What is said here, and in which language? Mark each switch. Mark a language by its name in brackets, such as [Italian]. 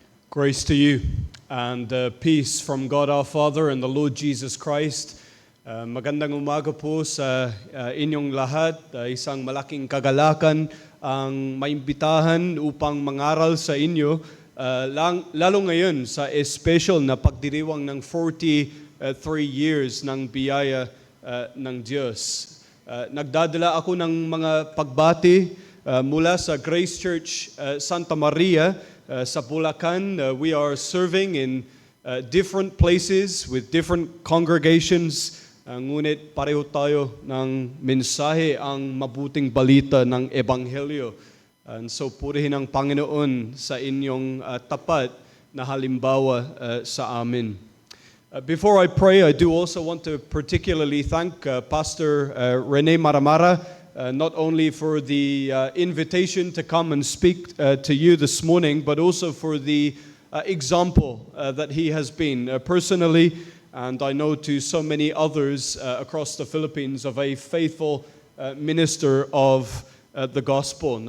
[English] Grace to you and peace from God our Father and the Lord Jesus Christ. [Filipino] Magandang umaga po sa inyong lahat. Isang malaking kagalakan ang maimbitahan upang mangaral sa inyo, lalo ngayon sa special na pagdiriwang ng 43 years ng biyaya ng Diyos. Nagdadala ako ng mga pagbati mula sa Grace Church Santa Maria sa Bulacan. [English] We are serving in different places with different congregations. [Filipino] Ngunit pareho tayo ng mensahe, ang mabuting balita ng Ebanghelyo. [English] And so [Filipino] purihin ang Panginoon sa inyong tapat na halimbawa sa amin. [English] Before I pray, I do also want to particularly thank Pastor Rene Maramara, not only for the invitation to come and speak to you this morning, but also for the example that he has been personally, and I know to so many others across the Philippines, of a faithful minister of the gospel.